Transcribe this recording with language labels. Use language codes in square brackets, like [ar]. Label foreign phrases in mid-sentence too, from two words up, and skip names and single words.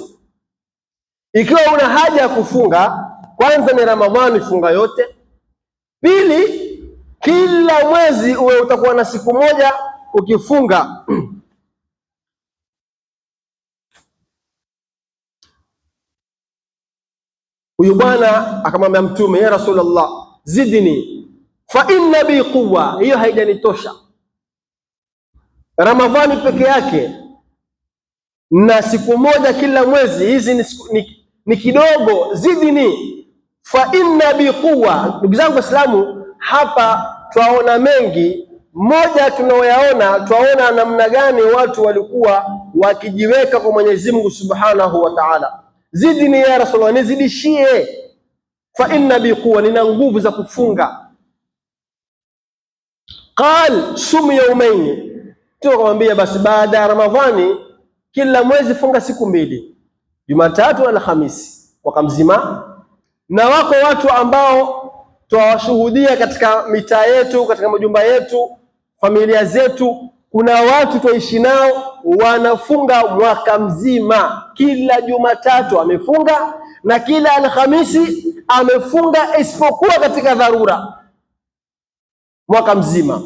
[sw] Ikiwa una haja ya kufunga, kwanza ni Ramadhani, funga yote. Pili, kila mwezi uwe utakuwa na siku moja ukifunga. Huyu bwana akamwambia Mtume, [ar] يا رسول الله زدني فإن بي قوة, [sw] hiyo haijanitosha. Ramadhani peke yake na siku moja kila mwezi, hizi ni kidogo. [ar] زدني فإن بي قوة. [sw] Ndugu zangu Waislamu, hapa twaona mengi. Moja tunaoyaona, twaona namna gani watu walikuwa wakijiweka kwa Mwenyezi Mungu [ar] سبحانه وتعالى. زدني يا رسول الله, nizidishie. فإن بي قوة, [sw] nina nguvu za kufunga. [ar] قال صم يومين, [sw] tukamwambia basi baada ya Ramadhani kila mwezi funga siku mbili, Jumatatu na Alhamisi, mwaka mzima. Na wako watu ambao twawashuhudia katika mitaa yetu, katika majumba yetu, familia zetu, kuna watu twaishi nao wanafunga mwaka mzima, kila Jumatatu amefunga na kila Alhamisi amefunga, isipokuwa katika dharura, mwaka mzima.